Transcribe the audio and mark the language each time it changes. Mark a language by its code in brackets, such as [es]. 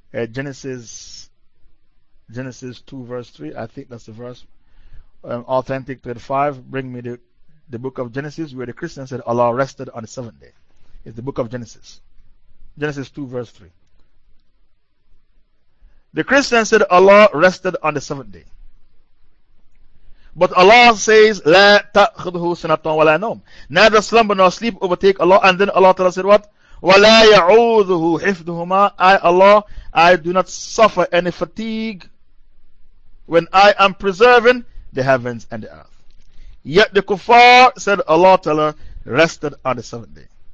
[en] Genesis 2 verse 3, I think that's the verse. Authentic 25, bring me the book of Genesis, where the Christians said Allah rested on the seventh day. It's the book of Genesis. Genesis 2 verse 3. The Christians said Allah rested on the seventh day. But Allah says, [ar] لا تأخذه سنة ولا نوم. [en] Neither slumber nor sleep overtake Allah. And then Allah Ta'ala said what? [ar] ولا يعوذه حفظهما. [en] I, Allah, I do not suffer any fatigue when I am preserving the heavens and the earth. Yet the kuffar said, Allah Ta'ala rested on the seventh day.